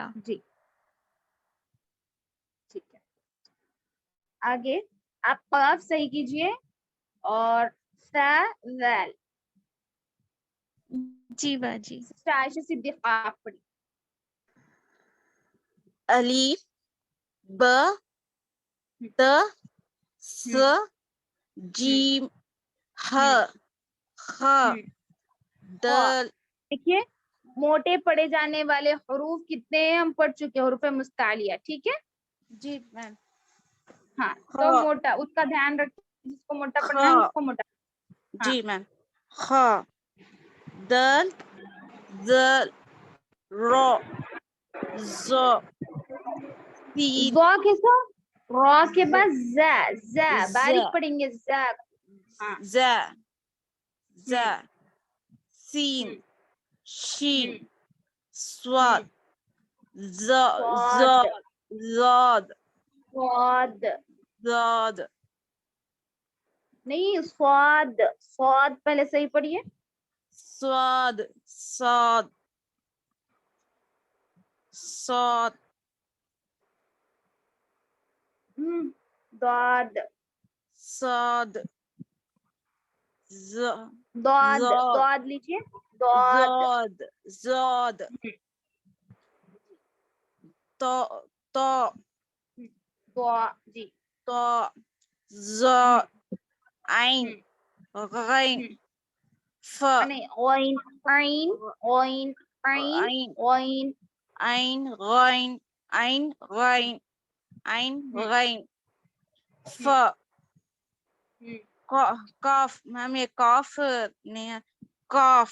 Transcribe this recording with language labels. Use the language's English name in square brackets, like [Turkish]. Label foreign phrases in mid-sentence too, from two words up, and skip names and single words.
[Urdu] جی ٹھیک ہے. آگے آپ قاف صحیح کیجیے اور سا ذال. جی باجی سسٹر عائشہ صدیقہ آپ پڑھی. الف ب ت س جیم ح خ دال. دیکھیے موٹے پڑھے جانے والے حروف کتنے ہیں ہم پڑھ چکے، حروف مستعلیہ. ٹھیک ہے، جی میم. ہاں خ تو موٹا اس کا دھیان رکھیں، جس کو موٹا خ پڑھنا ہے اس کو موٹا. جی میم. خ دال ذال را ز سین ضا کے ساتھ را کے ز بعد زا، زا ز باریک پڑھیں گے زا. ہاں ز ز سین شین صاد ز ز صاد، زاد صاد زاد نہیں صاد، صاد پہلے صحیح پڑھیے. صاد صاد صاد ضاد، صاد ز ضاد، زاد ضاد لیجیے، ضاد. زاد زاد تا تا ضا جی. تا ز عین غین ف نہیں غین، عین، غین، عین، عین غین. عین غین عین غین عین غین ف کاف. میم یہ کاف نہیں ہے، کاف